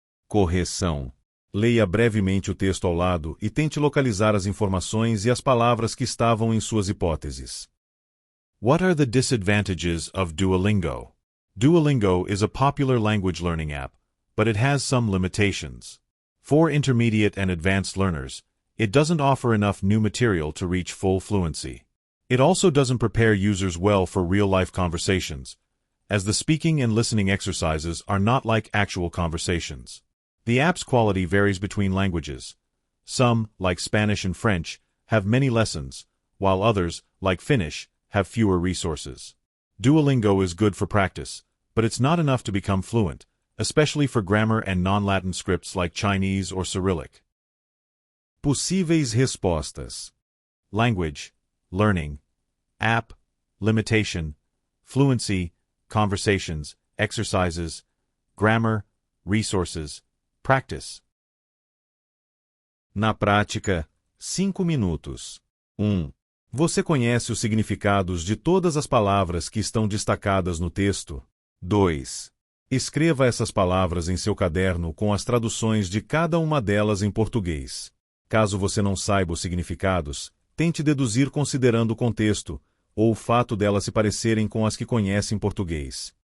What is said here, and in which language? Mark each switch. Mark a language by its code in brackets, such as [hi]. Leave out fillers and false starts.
[pt] Correção. Leia brevemente o texto ao lado e tente localizar as informações e as palavras que estavam em suas hipóteses. [en] What are the disadvantages of Duolingo? Duolingo is a popular language learning app, but it has some limitations. For intermediate and advanced learners, it doesn't offer enough new material to reach full fluency. It also doesn't prepare users well for real-life conversations, as the speaking and listening exercises are not like actual conversations. The app's quality varies between languages. Some, like Spanish and French, have many lessons, while others, like Finnish, have fewer resources. Duolingo is good for practice, but it's not enough to become fluent, especially for grammar and non-Latin scripts like Chinese or Cyrillic. [pt] Possíveis respostas: [en] language, learning, app, limitation, fluency, conversations, exercises, grammar, resources, practice. [pt] Na prática, 5 minutos. 1. Você conhece os significados de todas as palavras que estão destacadas no texto? 2. Escreva essas palavras em seu caderno com as traduções de cada uma delas em português. Caso você não saiba os significados, tente deduzir considerando o contexto, ou o fato delas se parecerem com as que conhece em português.